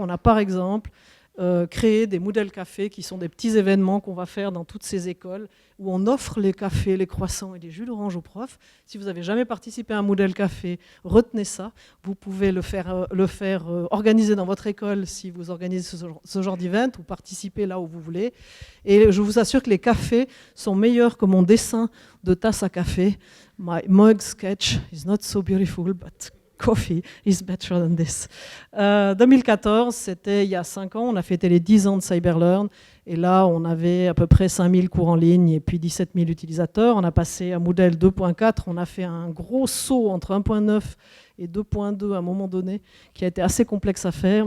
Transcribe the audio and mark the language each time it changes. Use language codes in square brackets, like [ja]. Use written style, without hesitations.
[fr] On a par exemple créer des Moodle Cafés qui sont des petits événements qu'on va faire dans toutes ces écoles où on offre les cafés, les croissants et les jus d'orange aux profs. Si vous n'avez jamais participé à un Moodle Café, retenez ça. Vous pouvez le faire organiser dans votre école si vous organisez ce genre d'event ou participer là où vous voulez. Et je vous assure que les cafés sont meilleurs que mon dessin de tasse à café. [en] My mug sketch is not so beautiful, but coffee is better than this. [fr] 2014, c'était il y a 5 ans, on a fêté les 10 ans de Cyberlearn, et là, on avait à peu près 5000 cours en ligne et puis 17 000 utilisateurs. On a passé à Moodle 2.4, on a fait un gros saut entre 1.9 et 2.2 à un moment donné, qui a été assez complexe à faire.